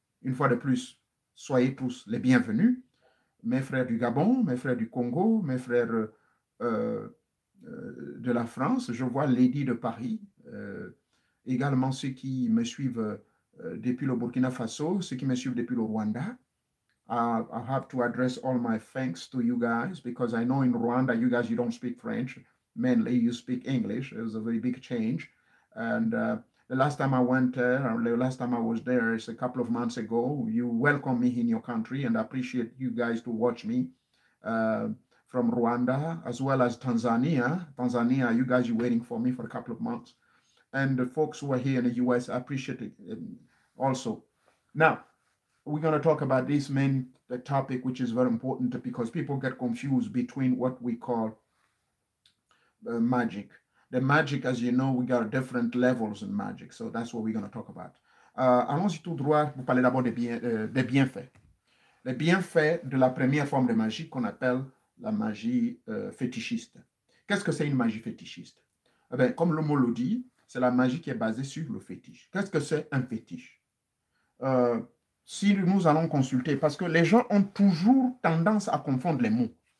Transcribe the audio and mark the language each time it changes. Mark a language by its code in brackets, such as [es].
[fr] Une fois de plus, soyez tous les bienvenus, mes frères du Gabon, mes frères du Congo, mes frères de la France. Je vois Lady de Paris, également ceux qui me suivent depuis le Burkina Faso, ceux qui me suivent depuis le Rwanda. [en] I have to address all my thanks to you guys because I know in Rwanda you guys you don't speak French mainly, you speak English. It was a very big change and the last time I went there, the last time I was there is a couple of months ago. You welcome me in your country and I appreciate you guys to watch me from Rwanda as well as Tanzania. Tanzania, you guys are waiting for me for a couple of months. And the folks who are here in the US, I appreciate it also. Now, we're going to talk about this main topic, which is very important because people get confused between what we call magic. The magic, as you know, we got different levels in magic. So that's what we're going to talk about. [fr] Allons-y tout droit pour parler d'abord des bienfaits. Les bienfaits de la première forme de magie qu'on appelle la magie fétichiste. Qu'est-ce que c'est une magie fétichiste? Eh bien, comme le mot le dit, c'est la magie qui est basée sur le fétiche. Qu'est-ce que c'est un fétiche? Si nous allons consulter, parce que les gens ont toujours tendance à confondre les mots.